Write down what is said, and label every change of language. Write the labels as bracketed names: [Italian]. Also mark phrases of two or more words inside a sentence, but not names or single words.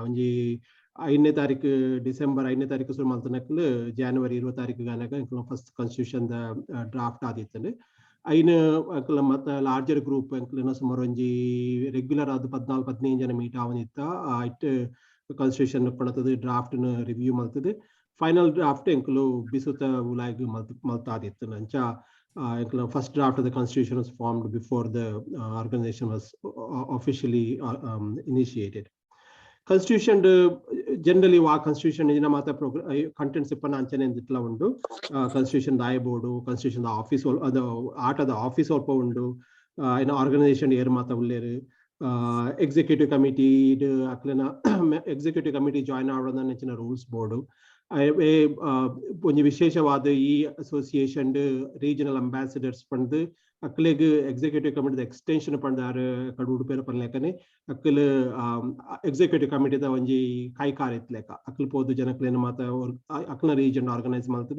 [Tulu] ಒಂಜಿ 5ನೇ ತಾರೀಕು ಡಿಸೆಂಬರ್ 5ನೇ ತಾರೀಕು ಶುರು ಮಲ್ತನಕ್ಲು ಜನವರಿ 20 ತಾರೀಕು ಗಾನಗ ಎಂಕುಲು [English] first constitution [Tulu] ದ ಡ್ರಾಫ್ಟ್ ಆದಿತ್ತಂಡು ಐನ ಎಂಕುಲು ಮತ್ತ [English] larger group [Tulu] ಎಂಕುಲು ಸುಮಾರು ಒಂಜಿ ರೆಗ್ಯುಲರ್ ಆದ 14-15 ಜನ ಮೀಟ್ ಆವನಿತ್ತ ಐಟ್ ಕಾನ್ಸ್ಟಿಟ್ಯೂಷನ್ ಪಣತದು ಡ್ರಾಫ್ಟ್ ನ ರಿವ್ಯೂ ಮಲ್ತದು [English] final draft [Tulu] ಎಂಕುಲು ಬಿಸುತ ಉಲಾಗ್ ಮಲ್ತ ಆದಿತ್ತು ಅಂಚ ಎಂಕುಲು [English] first draft of the constitution was formed before the organization was officially initiated. constitution generally [Tulu] ವಾ ಕಾನ್ಸ್ಟಿಟ್ಯೂಷನ್ ಇನ ಮಾತ ಕಂಟೆಂಟ್ಸ್ ಇಪ್ಪನ ಅಂಚನೆ ಇಟ್ಲ ಉಂಡು ಕಾನ್ಸ್ಟಿಟ್ಯೂಷನ್ ದಾಯ ಬೋರ್ಡು [English] constitution office [Tulu] ಅದು ಆಟದ ಆಫೀಸ್ ಸ್ವಲ್ಪ ಉಂಡು ಇನ್ನು ಆರ್ಗನೈಸೇಷನ್ ಏರ್ ಮಾತ ಉಳ್ಳೇರು [English] executive committee [Tulu] ಅಕ್ಲನ [English] executive committee join [Tulu] ಆವೋದ ನೆಚ್ಚಿನ ರೂಲ್ಸ್ ಬೋರ್ಡು ಒಂಜಿ ವಿಶೇಷವಾದ ಈ [English] association regional ambassadors [Tulu] ಪಂದು ಅಕ್ಲೆಗ್ [English] executive committee extension [Tulu] ಪಂದಾರು ಕಡು ಉಡುಪೇರ ಪನ್ಲೆಕನೆ ಅಕ್ಲು ಎಕ್ಸಿಕ್ಯೂಟಿವ್ ಕಮಿಟಿದ ಒಂಜಿ ಕೈಕಾರ ಇತ್ಲೆಕ ಅಕ್ಲು ಪೋದು ಜನಕ್ಲೇನು ಮಾತ ಅಕ್ಲ [English] region organise [Tulu] ಮಲ್ತದು